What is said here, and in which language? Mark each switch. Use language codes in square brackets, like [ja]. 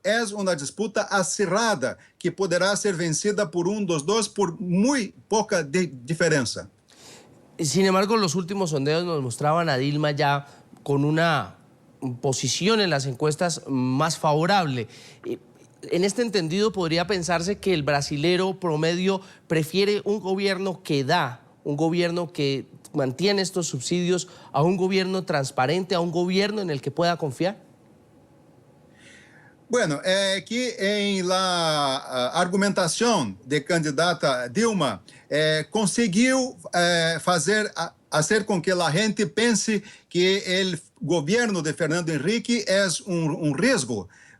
[pt] É uma disputa acirrada que poderá ser vencida por dos dois por muito pouca diferença. [es] Sin embargo, los últimos sondeos nos mostraban a Dilma ya con una posición en las encuestas más favorable. En este entendido, podría pensarse que el brasilero promedio prefiere un gobierno que da, un gobierno que mantiene estos subsidios, a un gobierno transparente, a un gobierno en el que pueda confiar. [pt] Bueno, que em la argumentação de candidata Dilma conseguiu fazer com que a gente pense que o governo de Fernando Henrique é risco,